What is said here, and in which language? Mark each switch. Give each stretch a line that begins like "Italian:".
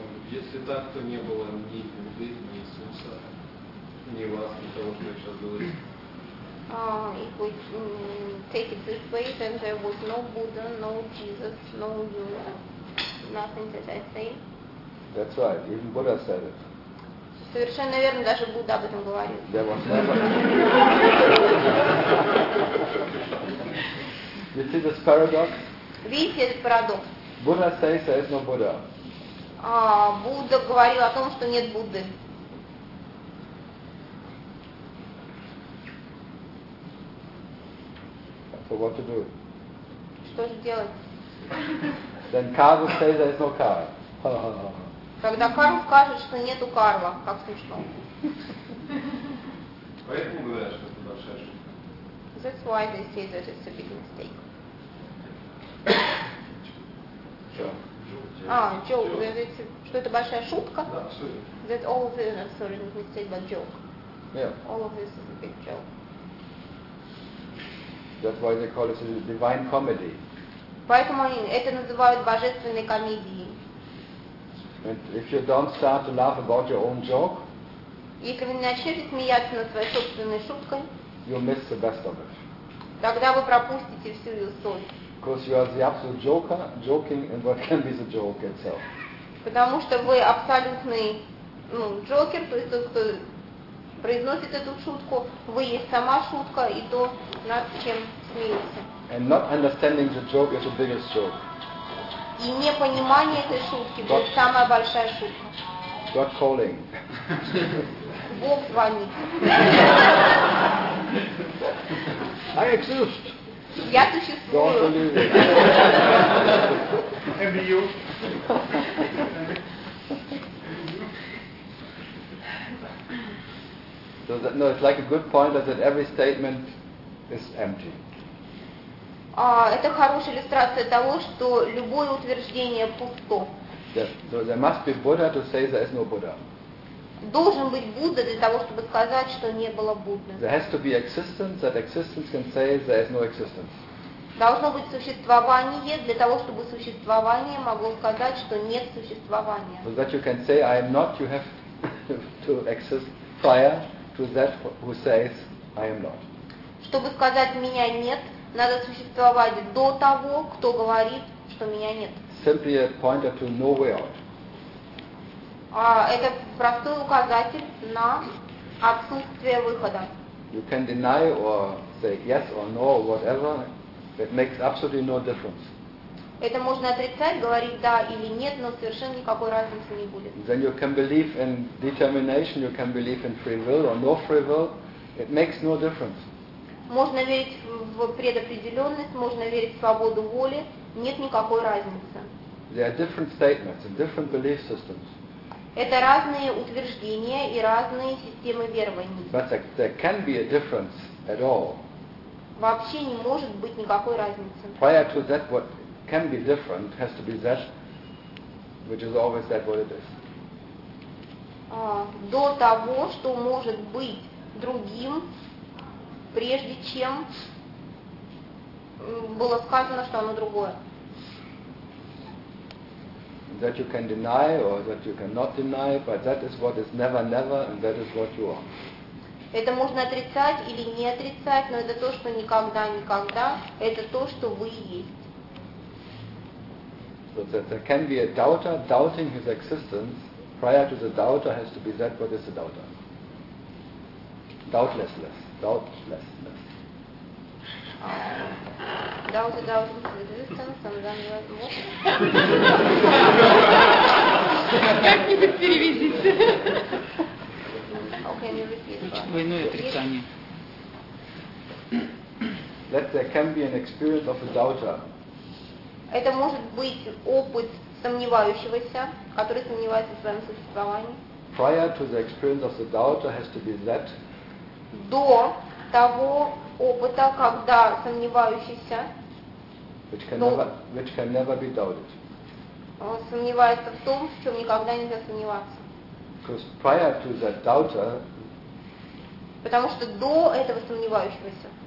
Russian: Если так, то не было ни Будды, ни Иисуса, ни вас, ни того, что я сейчас говорю.
English: If we take it this way, then there was no Buddha, no Jesus, no you, nothing that I say. That's right, even Buddha said it.
Russian: Совершенно верно, даже Будда об этом говорит.
English: There was never. You see this paradox?
Russian: Видите этот парадокс?
English: Buddha says there is no Buddha.
Russian: Будда говорил о том, что нет Будды.
English: So what to do?
Russian: Что же делать?
English: Then Karl will say there is no Karl.
Russian: Когда Карл скажет, что нету Карла, как смешно. Поэтому говорят, что это большая ошибка.
English: That's why they say that it's a big mistake.
Russian: Что это большая шутка? Да,
English: that all of this, sorry, not mistake, but joke. Yeah. All of this is a big joke. That's why they call it a divine comedy.
Russian: Поэтому они это называют божественной комедией.
English: And if you don't start to laugh about your own joke,
Russian: если вы не начнете смеяться над своей собственной шуткой,
English: you'll miss the best of it.
Russian: Тогда вы пропустите всю ее соль.
English: Because you are the absolute joker, joking, and what can be the joke itself?
Russian: Потому что вы абсолютный джокер, то есть тот, кто произносит эту шутку, вы есть сама шутка и то, над чем смеются.
English: And not understanding the joke is the biggest joke.
Russian: И непонимание этой шутки будет самая большая шутка.
English: God calling.
Russian: Бог звонит.
English: I exist.
Russian: Я существую.
English: Don't you? So that, no, it's like a good pointer that every statement is empty.
Russian: Это хорошая иллюстрация того, что любое утверждение пусто.
English: So there must be Buddha to say there is no Buddha.
Russian: Должен быть Будда для того, чтобы сказать, что не было Будды.
English: There has to be existence that existence can say there is no existence.
Russian: Должно быть существование для того, чтобы существование могло сказать, что нет существования.
English: So that you can say I am not, you have to exist prior to that who says I am not.
Russian: Чтобы сказать меня нет, надо существовать до того, кто говорит, что меня нет.
English: Simply a pointer to no way out.
Russian: Это простой указатель на отсутствие выхода.
English: You can deny or say yes or no or whatever. It makes absolutely no difference.
Russian: Это можно отрицать, говорить да или нет, но совершенно никакой разницы не будет.
English: Then you can believe in determination, you can believe in free will or no free will. It makes no difference.
Russian: Можно верить в предопределенность, можно верить в свободу воли, нет никакой разницы.
English: There are different statements and different belief systems.
Russian: Это разные утверждения и разные системы верований.
English: But there can be a difference at all.
Russian: Вообще не может быть никакой разницы.
English: Prior to that, what can be different has to be that, which is always that what it is.
Russian: До того, что может быть другим, прежде чем было сказано, что оно другое.
English: That you can deny or that you cannot deny, but that is what is never never, and that is what you are.
Russian: Это можно отрицать или не отрицать, но это то, что никогда, никогда, это то, что вы есть.
English: So that there can be a doubter doubting his existence, prior to the doubter has to be that what is the doubter. Doubtlessness, doubtlessness. Doubt his existence, and then what?
Russian: Как-нибудь
English: that there can be an experience of a doubter.
Russian: Это может быть опыт сомневающегося, который сомневается в своем существовании.
English: Prior to the experience of the doubter has to be that.
Russian: До того опыта, когда сомневающийся,
English: which can never be doubted.
Russian: Сомневается в том, в чем никогда нельзя сомневаться.
English: Because prior to that doubter,
Russian: потому что до этого сомневающегося,